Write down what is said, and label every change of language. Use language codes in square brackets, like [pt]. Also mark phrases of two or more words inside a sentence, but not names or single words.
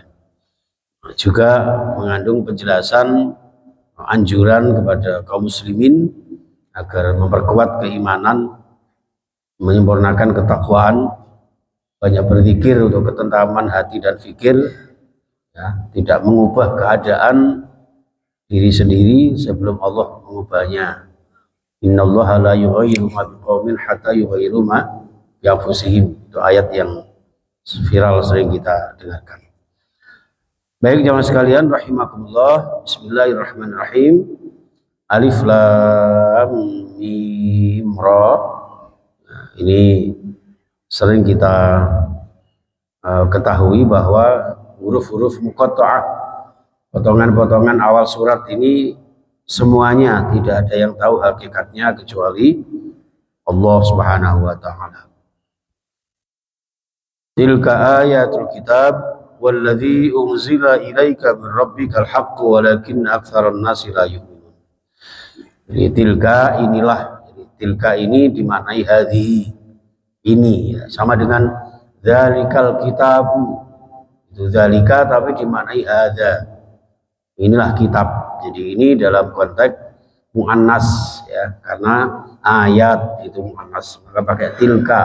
[id] Juga mengandung penjelasan anjuran kepada kaum muslimin agar memperkuat keimanan, menyempurnakan ketakwaan, banyak berzikir untuk ketentraman hati dan fikir, tidak mengubah keadaan diri sendiri sebelum Allah mengubahnya. [ar] إن الله لا يغير ما بقوم حتى يغيروا ما بأنفسهم. [id] Itu ayat yang viral sering kita dengarkan. Baik jamaah sekalian rahimakumullah. Bismillahirrahmanirrahim. [ar] ألف لام ميم را. [id] Ini sering kita ketahui bahwa huruf-huruf muqatta'ah, potongan-potongan awal surat ini semuanya tidak ada yang tahu hakikatnya kecuali Allah [ar] سبحانه وتعالى. تلك آيات الكتاب والذي أنزل إليك من ربك الحق ولكن أكثر الناس لا يؤمنون. [id] Jadi tilka inilah. Jadi, tilka ini dimaknai hadhi ini ya. Sama dengan [ar] ذلك الكتاب. [id] Itu dzalika tapi dimaknai hadza. Inilah kitab. Jadi ini dalam konteks muannas ya, karena ayat itu muannas maka pakai tilka.